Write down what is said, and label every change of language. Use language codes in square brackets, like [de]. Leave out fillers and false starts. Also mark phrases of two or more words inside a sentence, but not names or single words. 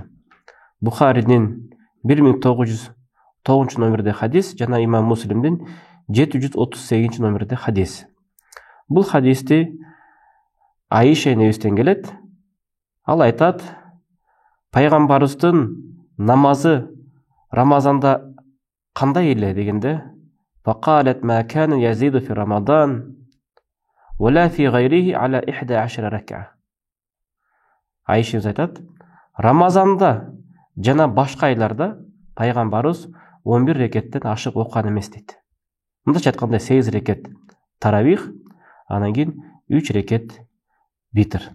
[ky] Бухаридин 1909 номерде хадис жана имам Муслимдин 738 номерде хадис. Бул хадисти Айша энебизден келет. Ал айтат: Пайгамбарыбыздын намазы Рамазанда кандай эле дегенде, [ar] فقالت ما كان يزيد في رمضان ولا في غيره على 11 ركعة. [ky] Айша айтат: Рамазанда жана башка айларда пайгамбарыбыз 11 рекеттен ашык окуган эмес дейт. Мындайча айтканда 8 рекет таравих, анан кийин 3 рекет витр.